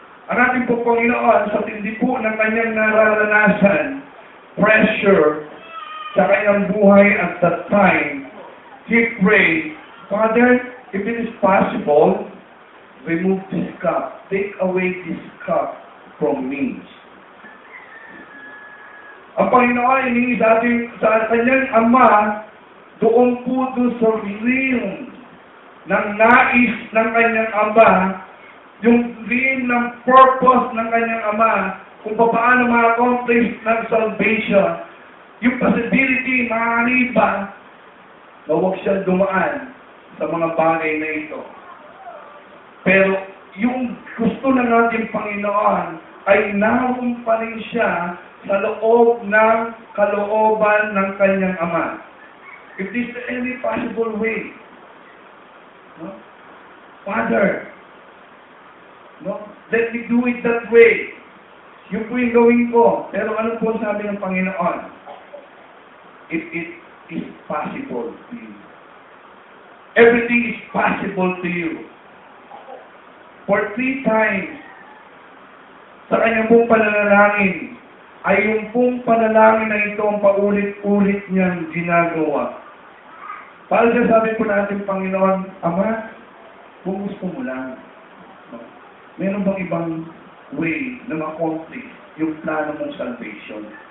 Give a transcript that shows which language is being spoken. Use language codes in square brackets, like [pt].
[tl] Ang ating po Panginoon, sa tindi po ng kanyang nararanasan, pressure sa kanyang buhay [en] at that time, he prayed, Father, if it is possible, remove this cup. Take away this cup from me. [tl] Ang Panginoon, iniis sa kanyang Ama, doon po doon sa realm ng nais ng kanyang Ama, yung dream ng purpose ng kanyang Ama, kung paano ma-accomplish ng salvation, yung possibility, maaari ba, na huwag siya dumaan sa mga bagay na ito. Pero yung gusto ng ating Panginoon ay naroon pa rin siya sa loob ng kalooban ng kanyang Ama. [en] If this is any possible way, no? Father, no? Let me do it that way. [tl] Yun po yung gawin ko. Pero ano po sabi ng Panginoon? [en] If it is possible to you. Everything is possible to you. For 3 times, [tl] sa kanyang pong panalangin, ay yung pong panalangin na ito ang paulit-ulit niyang ginagawa. Para sa sabi po natin, Panginoon, Ama, kung gusto mo lang, meron bang ibang way na ma-accomplish yung plano mong salvation?